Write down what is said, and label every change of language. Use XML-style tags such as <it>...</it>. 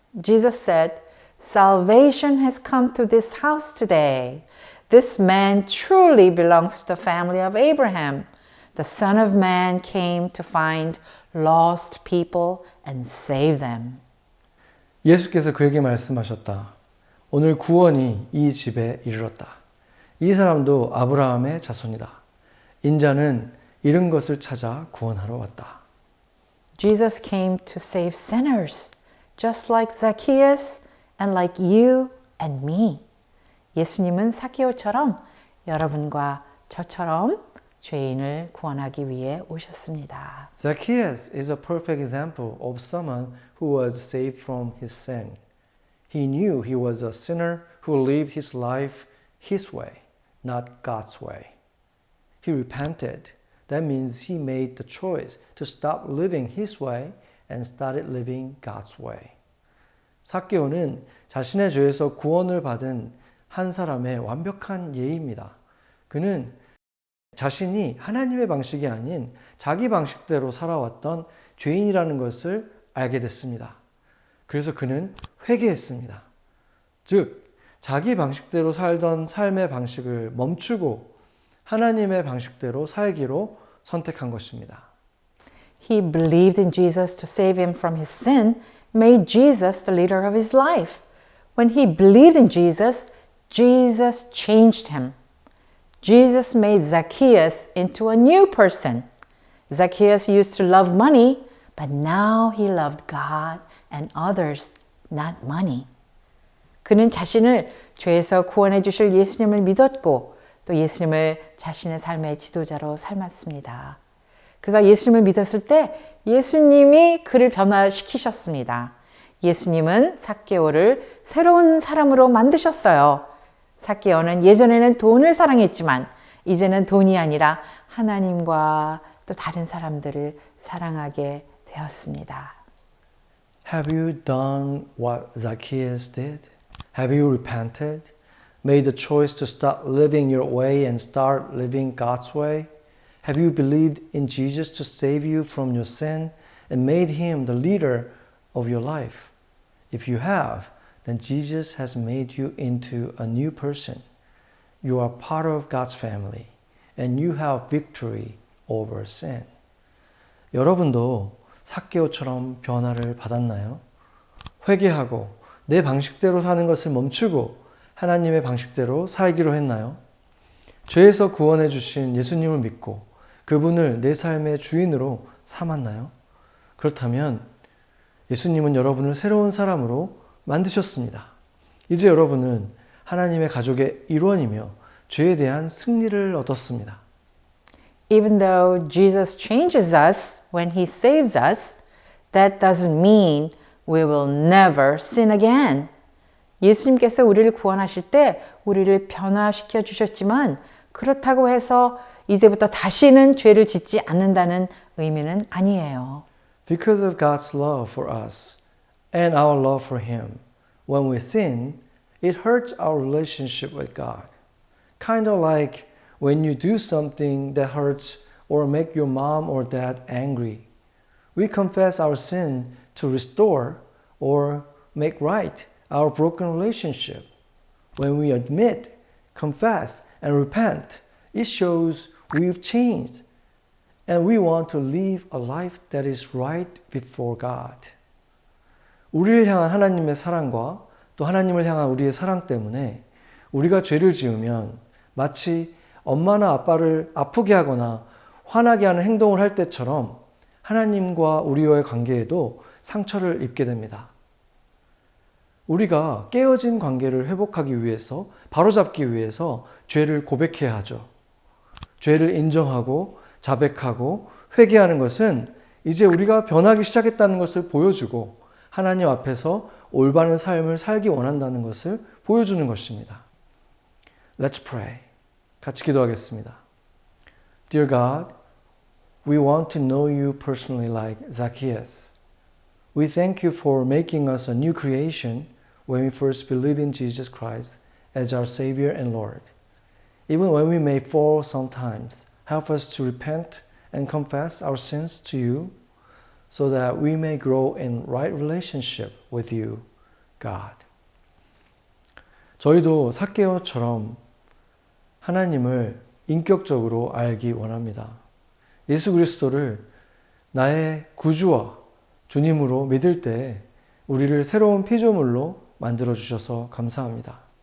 <en>Jesus said, "Salvation has come to this house today. This man truly belongs to the family of Abraham. The Son of Man came to find lost people and save them."</en> <ko>예수께서 그에게 말씀하셨다. 오늘 구원이 이 집에 이르렀다. 이 사람도 아브라함의 자손이다. 인자는 잃은 것을 찾아 구원하러 왔다.</ko> <en>Jesus came to save sinners, just like Zacchaeus and like you and me.</en> <ko>예수님은 삭개오처럼 여러분과 저처럼 죄인을 구원하기 위해 오셨습니다.</ko> <en>Zacchaeus is a perfect example of someone who was saved from his sin. He knew he was a sinner who lived his life his way, not God's way. He repented. That means he made the choice to stop living his way and started living God's way.</en> <ko>삭개오는 자신의 죄에서 구원을 받은 한 사람의 완벽한 예입니다. 그는 자신이 하나님의 방식이 아닌 자기 방식대로 살아왔던 죄인이라는 것을 알게 됐습니다. 그래서 그는 회개했습니다. 즉, 자기 방식대로 살던 삶의 방식을 멈추고 하나님의 방식대로 살기로 선택한 것입니다.</ko> <en>He believed in Jesus to save him from his sin, made Jesus the leader of his life. When he believed in Jesus, Jesus changed him. Jesus made Zacchaeus into a new person. Zacchaeus used to love money, but now he loved God and others, not money.</en> <ko>그는 자신을 죄에서 구원해 주실 예수님을 믿었고 또 예수님을 자신의 삶의 지도자로 삶았습니다. 그가 예수님을 믿었을 때 예수님이 그를 변화시키셨습니다. 예수님은 삭개오를 새로운 사람으로 만드셨어요. 삭개오는 예전에는 돈을 사랑했지만 이제는 돈이 아니라 하나님과 또 다른 사람들을 사랑하게 되었습니다.</ko> <en>Have you done what Zacchaeus did? Have you repented? Made the choice to stop living your way and start living God's way? Have you believed in Jesus to save you from your sin and made him the leader of your life? If you have, then Jesus has made you into a new person. You are part of God's family and you have victory over sin.</en> <ko>여러분도 삭개오처럼 변화를 받았나요? 회개하고 내 방식대로 사는 것을 멈추고 하나님의 방식대로 살기로 했나요? 죄에서 구원해 주신 예수님을 믿고 그분을 내 삶의 주인으로 삼았나요? 그렇다면 예수님은 여러분을 새로운 사람으로 만드셨습니다. 이제 여러분은 하나님의 가족의 일원이며 죄에 대한 승리를 얻었습니다.</ko> <en>Even though Jesus changes us when he saves us, that doesn't mean we will never sin again.</en> <ko>예수님께서 우리를 구원하실 때 우리를 변화시켜 주셨지만 그렇다고 해서 이제부터 다시는 죄를 짓지 않는다는 의미는 아니에요.</ko> <en>Because of God's love for us and our love for him, when we sin, it hurts our relationship with God. Kind of like when you do something that hurts or make your mom or dad angry. We confess our sin to restore or make right our broken relationship. When we admit, confess, and repent, it shows we've changed and we want to live a life that is right before God.</en> <ko>우리를 향한 하나님의 사랑과 또 또 하나님을 향한 우리의 사랑 때문에 우리가 죄를 지으면 마치 엄마나 아빠를 아프게 하거나 화나게 하는 행동을 할 때처럼 하나님과 우리와의 관계에도 상처를 입게 됩니다. 우리가 깨어진 관계를 회복하기 위해서, 바로잡기 위해서 죄를 고백해야 하죠. 죄를 인정하고 자백하고 회개하는 것은 이제 우리가 변하기 시작했다는 것을 보여주고 하나님 앞에서 올바른 삶을 살기 원한다는 것을 보여주는 것입니다.</ko> <en>Let's pray.</en> <ko>같이 기도하겠습니다.</ko> <en>Dear God, we want to know you personally like Zacchaeus. We thank you for making us a new creation when we first believe in Jesus Christ as our Savior and Lord. Even when we may fall sometimes, help us to repent and confess our sins to you so that we may grow in right relationship with you, God.</en> <ko>저희도 삭개오처럼 하나님을 인격적으로 알기 원합니다. 예수 그리스도를 나의 구주와 주님으로 믿을 때 우리를 새로운 피조물로 만들어 주셔서 감사합니다.</ko>